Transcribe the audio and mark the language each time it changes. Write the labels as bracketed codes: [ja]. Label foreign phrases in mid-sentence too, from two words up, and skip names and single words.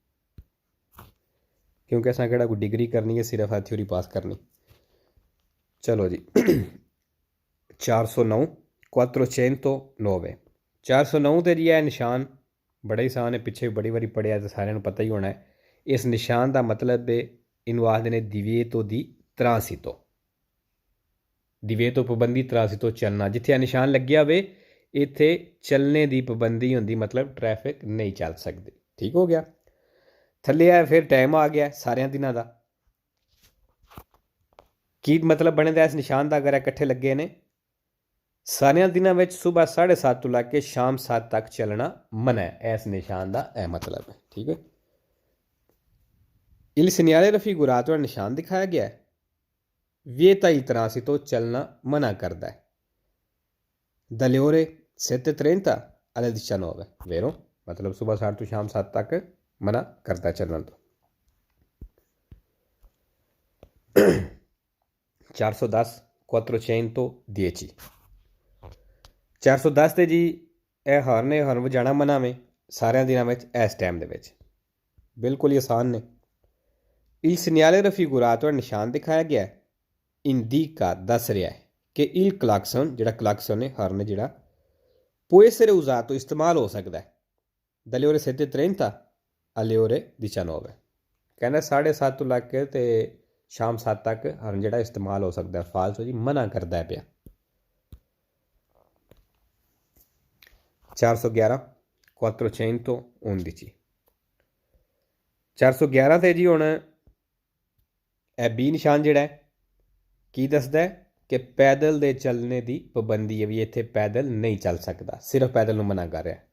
[pa] ਕਿਉਂਕਿ ਅਸਾਂ ਕਿਹੜਾ ਕੋਈ ਡਿਗਰੀ ਕਰਨੀ ਹੈ, ਸਿਰਫ ਆ ਥਿਊਰੀ ਪਾਸ ਕਰਨੀ। ਚਲੋ ਜੀ 409 409 409 ਤੇ ਜੀ ਇਹ ਨਿਸ਼ਾਨ ਬੜਾ ਹੀ ਆਸਾਨ ਹੈ, ਪਿੱਛੇ ਬੜੀ ਵਾਰੀ ਪੜ੍ਹਿਆ ਤੇ ਸਾਰਿਆਂ ਨੂੰ ਪਤਾ ਹੀ ਹੋਣਾ ਹੈ। ਇਸ ਨਿਸ਼ਾਨ ਦਾ ਮਤਲਬ ਹੈ, ਇਹਨੂੰ ਆਖਦੇ ਨੇ [it] divieto di transito, [pa] divieto ਪਾਬੰਦੀ, transito ਚੱਲਣਾ। ਜਿੱਥੇ ਇਹ ਨਿਸ਼ਾਨ ਲੱਗਿਆ ਹੋਵੇ ਇੱਥੇ ਚੱਲਣੇ ਦੀ ਪਾਬੰਦੀ ਹੁੰਦੀ, ਮਤਲਬ ਟ੍ਰੈਫਿਕ ਨਹੀਂ ਚੱਲ ਸਕਦੀ। ਠੀਕ ਹੋ ਗਿਆ। ਥੱਲੇ ਆ ਫਿਰ ਟਾਈਮ ਆ ਗਿਆ ਸਾਰਿਆਂ ਦਿਨਾਂ ਦਾ। ਕੀ ਮਤਲਬ ਬਣਦਾ ਇਸ ਨਿਸ਼ਾਨ ਦਾ ਅਗਰ ਇਕੱਠੇ ਲੱਗੇ ਨੇ? ਸਾਰਿਆਂ ਦਿਨਾਂ ਵਿੱਚ ਸਵੇਰ 7:30 ਤੋਂ ਲੈ ਕੇ ਸ਼ਾਮ 7 ਤੱਕ ਚੱਲਣਾ ਮਨਾ ਹੈ। ਇਸ ਨਿਸ਼ਾਨ ਦਾ ਇਹ ਮਤਲਬ ਹੈ। ਠੀਕ ਹੈ। [it] il segnale raffigurato, [pa] ਨਿਸ਼ਾਨ ਦਿਖਾਇਆ ਗਿਆ ਹੈ [it] vieta il transito, [pa] ਚੱਲਣਾ ਮਨਾ ਕਰਦਾ ਹੈ [it] dalle ore 7:30 alle 19, vero? [pa] ਮਤਲਬ ਸਵੇਰ 7 ਤੋਂ ਸ਼ਾਮ 7 ਤੱਕ ਮਨਾ ਕਰਦਾ ਚੱਲਣ ਤੋਂ। 410 410 410 ਤੇ ਜੀ ਇਹ ਹਾਰਨ ਵਜਾਣਾ ਮਨਾ ਵੇ ਸਾਰਿਆਂ ਦਿਨਾਂ ਵਿੱਚ ਇਸ ਟਾਈਮ ਦੇ ਵਿੱਚ। ਬਿਲਕੁਲ ਹੀ ਆਸਾਨ ਨੇ। [it] il segnale raffigurato, [pa] ਨਿਸ਼ਾਨ ਦਿਖਾਇਆ ਗਿਆ ਹੈ indica ਦੱਸ ਰਿਹਾ ਹੈ ਕਿ [it] il clacson, [pa] ਜਿਹੜਾ ਕਲਾਕਸਨ ਹੈ ਹਾਰਨ ਜਿਹੜਾ [it] può essere usato, [hi] इस्तेमाल हो सकता है [it] dalle ore 7:30 alle ore 19 [pa] कहना 7:30 ਤੋਂ ਲੱਗ ਕੇ ਤੇ ਸ਼ਾਮ 7 ਤੱਕ ਹਰਨ ਜਿਹੜਾ ਇਸਤੇਮਾਲ ਹੋ ਸਕਦਾ ਫਾਲਤੂ ਜੀ ਮਨਾ ਕਰਦਾ ਪਿਆ 411 411 411 ਤੇ ਜੀ ਹੁਣ ਇਹ ਬੀ ਨਿਸ਼ਾਨ ਜਿਹੜਾ ਕੀ ਦੱਸਦਾ ਕਿ ਪੈਦਲ ਦੇ ਚੱਲਣੇ ਦੀ ਪਾਬੰਦੀ ਹੈ ਵੀ ਇੱਥੇ ਪੈਦਲ ਨਹੀਂ ਚੱਲ ਸਕਦਾ ਸਿਰਫ ਪੈਦਲ ਨੂੰ ਮਨਾ ਕਰ ਰਿਹਾ